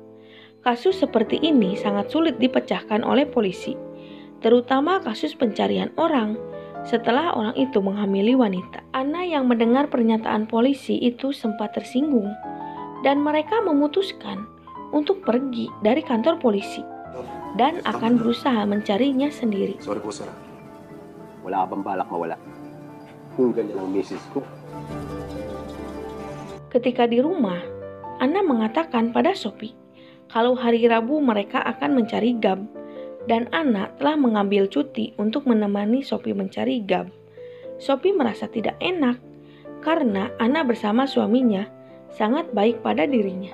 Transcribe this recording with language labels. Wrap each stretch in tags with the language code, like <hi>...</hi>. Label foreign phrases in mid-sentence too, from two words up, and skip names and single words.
<id>Kasus seperti ini sangat sulit dipecahkan oleh polisi, terutama kasus pencarian orang setelah orang itu menghamili wanita. Ana yang mendengar pernyataan polisi itu sempat tersinggung dan mereka memutuskan untuk pergi dari kantor polisi dan akan berusaha mencarinya sendiri.</id> <tl>Sorry po, sir. Wala ka bang balak mawala? Kung ganyan ang misis ko.</tl> <id>Ketika di rumah, Ana mengatakan pada Sophie kalau hari Rabu mereka akan mencari Gab, dan Ana telah mengambil cuti untuk menemani Sophie mencari Gab. Sophie merasa tidak enak karena Ana bersama suaminya sangat baik pada dirinya.</id>